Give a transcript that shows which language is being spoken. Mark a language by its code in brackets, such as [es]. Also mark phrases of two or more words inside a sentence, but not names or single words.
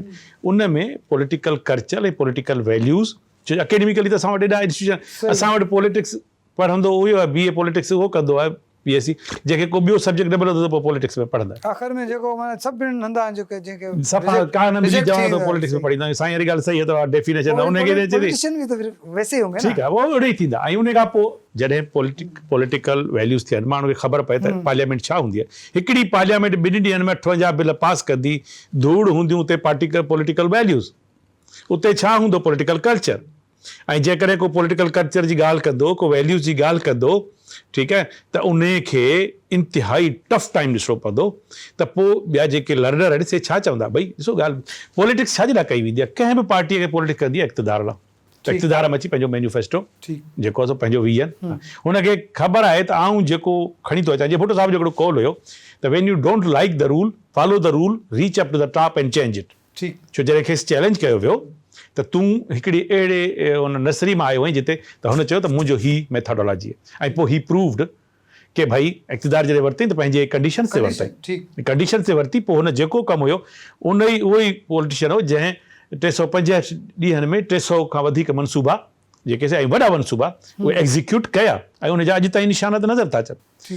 [sd] उन में [en] political culture [sd] ऐं [en] political values, [sd] छो अकेडमिकली त असां वटि एॾा इंस्टीट्यूशन, असां वटि पॉलिटिक्स पढ़ंदो उहो आहे, [en] BA politics [sd] उहो कंदो आहे, PSC. जंहिंखे को ॿियो सब्जेक्ट न मिलंदो त पोइ पॉलिटिक्स में पढ़ंदा. आख़िर में जेको सभिनी हंधा जेके सफ़ा कान मिली चवां थो पॉलिटिक्स में पढ़ींदा. साईं वारी ॻाल्हि सही आहे. त डेफिनेशन उनखे [ur] پولیٹیشن بھی تو پھر ویسے ہی ہوں گے. [sd] ठीकु आहे. उहो ओड़े ई थींदा. ऐं उन खां पोइ जॾहिं [en] political values [sd] थियनि, माण्हू खे ख़बर पए त पार्लियामेंट छा हूंदी आहे. हिकिड़ी पार्लियामेंट 2 ॾींहंनि में 58 बिल पास कंदी. धूड़ हूंदियूं उते [en] political values, [sd] उते छा हूंदो [en] political culture. [sd] ऐं जेकॾहिं को [en] political culture [sd] जी ॻाल्हि कंदो, को वैल्यूज़ जी ॻाल्हि कंदो, ठीकु आहे, त उन खे इंतिहाई [en] tough time [sd] ॾिसणो पवंदो. त पोइ ॿिया जेके लर्नर आहिनि से छा चवंदा? भई ॾिसो ॻाल्हि, पॉलिटिक्स छाजे लाइ कई वेंदी आहे? कंहिं बि पार्टीअ खे पॉलिटिक्स कंदी आहे इक़्तिदार लाइ. त इक़्तिदार में अची पंहिंजो मैन्युफेस्टो जेको आहे पंहिंजो विजन, हुनखे ख़बर आहे त आऊं जेको खणी थो अचां. जीअं भुट्टो साहब जो हिकिड़ो कॉल हुयो त [en] when you don't like the rule, follow the rule, reach up to the top and change it. [sd] छो जॾहिं खेसि चैलेंज कयो वियो त तूं हिकिड़ी अहिड़े उन नर्सरी मां आयो आहीं जिते, त हुन चयो त मुंहिंजो ही मेथडोलॉजी आहे. ऐं पोइ ही प्रूव्ड कि भाई इक़्तिदार जॾहिं वरितई त पंहिंजे कंडीशन ते वरितई, कंडीशन ते वरिती. पोइ हुन जेको कमु हुयो उहो ई पॉलिटिशियन हो जंहिं 350 ॾींहंनि में 300 खां वधीक मनसूबा जेके ऐं वॾा मनसूबा उहे एग्ज़ीक्यूट कया, ऐं उनजा अॼु ताईं निशाना त नज़र था अचनि.